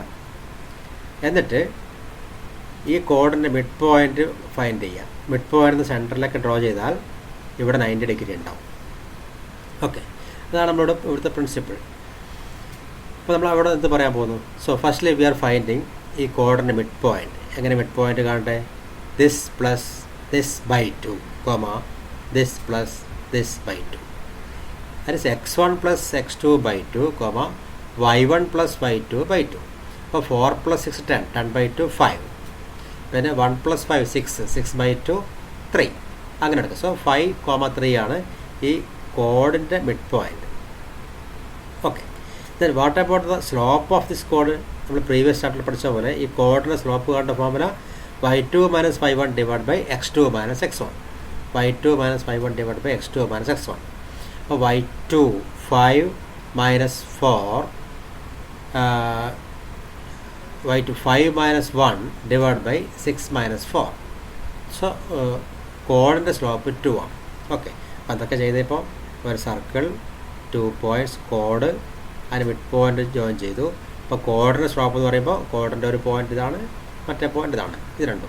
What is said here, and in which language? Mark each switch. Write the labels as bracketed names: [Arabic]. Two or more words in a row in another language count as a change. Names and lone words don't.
[Malayalam] എന്നിട്ട് ഈ കോഡിൻ്റെ [English] mid point find [Malayalam] ചെയ്യുക. [English] mid point [Malayalam] സെൻറ്ററിലേക്ക് ഡ്രോ ചെയ്താൽ ഇവിടെ 90 ഡിഗ്രി ഉണ്ടാവും. ഓക്കെ, അതാണ് നമ്മളുടെ ഇവിടുത്തെ പ്രിൻസിപ്പിൾ. അപ്പോൾ നമ്മൾ അവിടെ എന്ത് പറയാൻ പോകുന്നു? [English] So firstly we are finding [Malayalam] ഈ കോഡിൻ്റെ [English] mid point. [Malayalam] എങ്ങനെ [English] mid point [Malayalam] കാണട്ടെ? [English] this plus this by 2, this plus this by 2. That is x1 plus x2 by 2, y1 plus y2 by 2. [Malayalam] അപ്പോൾ 4 plus 6 10, 10 by 2 5. പിന്നെ 1 plus 5 6, 6 by 2 3. അങ്ങനെ എടുക്കുക. സോ 5, 3 ആണ് ഈ കോഡിൻ്റെ [English] mid point. Okay, then what about the slope of this chord? [Malayalam] നമ്മൾ പ്രീവിയസ് ചാപ്റ്ററിൽ പഠിച്ച പോലെ ഈ കോഡിൻ്റെ സ്ലോപ്പ് കാണേണ്ട ഫോർമുല y2 - y1 / x2 - x1. y2 - y1 / x2 - x1. അപ്പോൾ y2 5 - 4 y2 5 - 1 / 6 - 4. സോ കോഡിൻ്റെ സ്ലോപ്പ് 2 ആണ്. ഓക്കെ, അപ്പോൾ അതൊക്കെ ചെയ്തപ്പോൾ ഒരു സർക്കിൾ 2 [English] points chord [Malayalam] അതിന് [English] mid point join [Malayalam] ചെയ്തു. അപ്പോൾ കോഡിൻ്റെ സ്ലോപ്പ് എന്ന് പറയുമ്പോൾ കോഡിൻ്റെ ഒരു പോയിൻ്റ് ഇതാണ്, മറ്റേ പോയിൻ്റ് ഇതാണ്, ഇത് രണ്ടും.